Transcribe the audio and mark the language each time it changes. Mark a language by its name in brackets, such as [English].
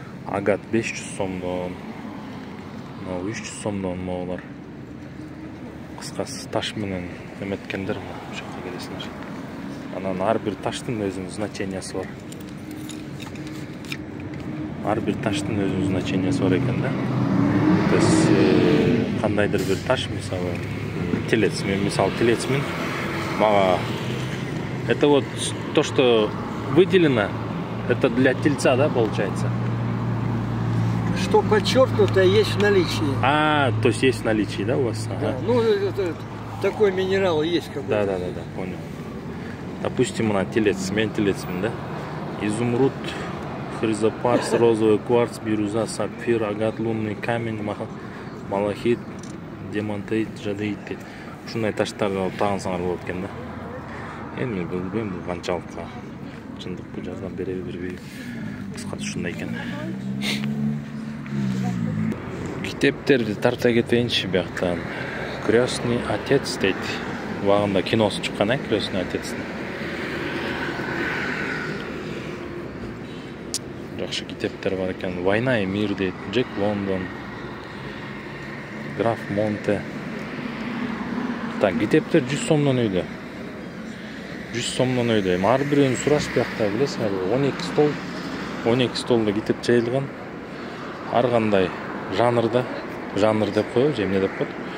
[Kyrgyz] Агат 500 сомдон. 300 сомдон моголар. Кыскасы таш менен эметкендер ошоко келесиңер. Анан ар бир таштын өзүнүн значениясы бар. Ар бир таштын өзүнүн значениясы бар экен да. [Russian] То есть [Kyrgyz] кандайдыр бир таш, мисалы, телец, мен мисалы телецмин. Мага [Russian] это вот то, что выделено, это для тельца, да, получается? Что подчеркнуто, есть в наличии. То есть есть в наличии, да, у вас? Ага. Да, ну, это, такой минерал есть какой-то. Да, понял. Допустим, на телец, [Kyrgyz] мен телецмин, [Russian] да? Изумруд, хризопарс, розовый кварц, бирюза, сапфир, агат, лунный камень, малахит, демонтеид, жадеид. [Kyrgyz] Ушундай таштарды алып тагынсаңар болот экен да. Эми билбейм, бул канчалыкка чындыкпы, жазган береби бербейби. Кыскасы ушундай экен. Китептерди тарта кетейинчи бияктан. Крестный отец дейт. Убагында киносу чыккан, э, Крестный отецтин. Жакшы китептер бар экен. Война и мир дейт. Джек Лондон. Граф Монте. Так, китептер 100 сомдон өйдө. 100 сомдон өйдө. Ар бирөөнү сураш биякта, билесиңерби, 12 столдо китеп жайылган. Ар кандай жанрда, жанр деп коебу, же эмне деп коет?